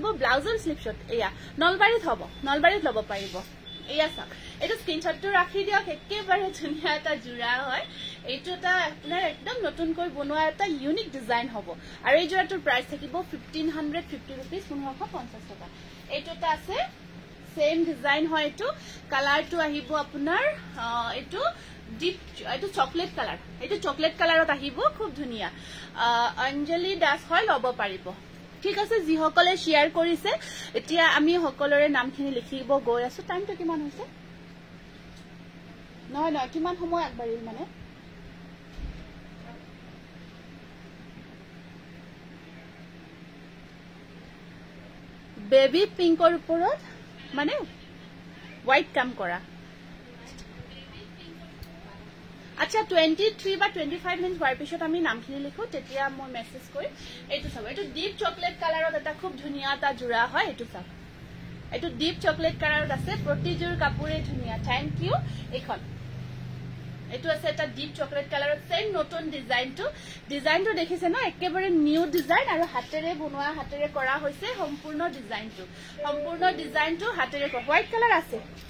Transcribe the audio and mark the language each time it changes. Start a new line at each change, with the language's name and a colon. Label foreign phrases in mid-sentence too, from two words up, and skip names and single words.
Assamese: ব্লাউজৰ স্লিপছত ইয়া নলবাৰীত লব পাৰিব ইয়া চাওক এইটো স্ক্ৰিনশ্বটটো ৰাখি দিয়ক একেবাৰে ধুনিয়া এটা জোৰা হয় এইটো এটা আপোনাৰ একদম নতুনকৈ বনোৱা এটা
English: unique design
Assamese: হ'ব আৰু এই জোৰাটোৰ প্ৰাইস থাকিব 1550 rupees 1550 টকা এইটো এটা আছে
English: same design
Assamese: হয় এটো কালারটো আহিব আপোনাৰ এটো ডিপ এটো
English: chocolate colour
Assamese: এটো
English: chocolate colourত
Assamese: আহিব খুব ধুনিয়া অঞ্জলি দাস হয় লব পাৰিব ঠিক আছে জি সকলে শেয়ার কৰিছে এতিয়া আমি সকলৰে নামখিনি লিখিব গৈ আছো টাইমটো কিমান হৈছে নহয় কিমান সময় আগবাঢ়িল মানে
English: baby pinkৰ
Assamese: ওপৰত মানে হোয়াইট কাম করা আচ্ছা 23 বা 25 মিনিট হোৱাৰ পিছত আমি নামখিনি লিখো তেতিয়া মই মেসেজ কৰি এইটো চাব এইটো
English: deep chocolate colourত
Assamese: এটা খুব ধুনিয়া এটা জোৰা হয় এইটো চাব এইটো
English: deep chocolate colourত
Assamese: আছে প্ৰতিজোৰ কাপোৰে ধুনিয়া
English: thank you
Assamese: এখন এইটো আছে এটা
English: deep chocolate colourত
Assamese: সেম নতুন ডিজাইনটো দেখিছে না একেবাৰে
English: new design
Assamese: আৰু হাতেৰে বনোৱা হাতেৰে কৰা হৈছে সম্পূৰ্ণ ডিজাইনটো হাতেৰে
English: white colour
Assamese: আছে